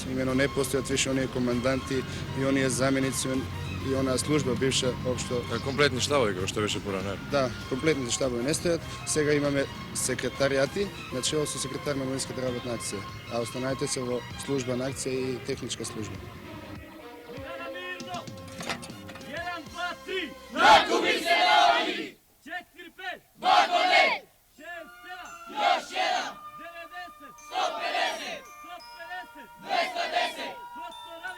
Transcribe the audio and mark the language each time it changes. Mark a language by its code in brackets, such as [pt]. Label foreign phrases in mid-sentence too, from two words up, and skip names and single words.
[mk] Имено не постојат више оние команданти и оние заменици и онаа служба бивша општо. Комплетни штабови како што беше порано. Да, комплетните штабови не стојат. Сега имаме секретаријати, начело со секретар на младинската работна акција, а останаите се во служба на акција и техничка служба. [sr] Nakupi se novi! 4-5! Vagone! 6-7! Još jedan! 90! 150! 150! 210! Ko to radi?